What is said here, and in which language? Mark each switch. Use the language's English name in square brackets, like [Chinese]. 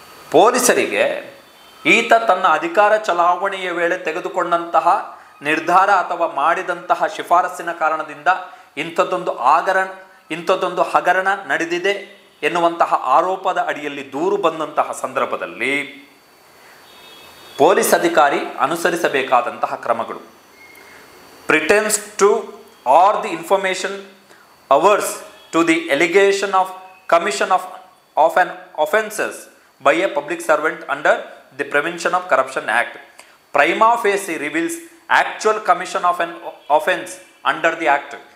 [Kannada] ಪೊಲೀಸರಿಗೆ ಈತ ತನ್ನ ಅಧಿಕಾರ ಚಲಾವಣೆಯ ವೇಳೆ ತೆಗೆದುಕೊಂಡಂತಹ ನಿರ್ಧಾರ ಅಥವಾ ಮಾಡಿದಂತಹ ಶಿಫಾರಸ್ಸಿನ ಕಾರಣದಿಂದ ಇಂಥದ್ದೊಂದು ಹಗರಣ ನಡೆದಿದೆ ಎನ್ನುವಂತಹ ಆರೋಪದ ಅಡಿಯಲ್ಲಿ ದೂರು ಬಂದಂತಹ ಸಂದರ್ಭದಲ್ಲಿ ಪೊಲೀಸ್ ಅಧಿಕಾರಿ ಅನುಸರಿಸಬೇಕಾದಂತಹ ಕ್ರಮಗಳು. [English] pretends to or the information averse to the allegation of commission of an offences by a public servant under the Prevention of Corruption Act. Prima facie reveals actual commission of an offence under the act.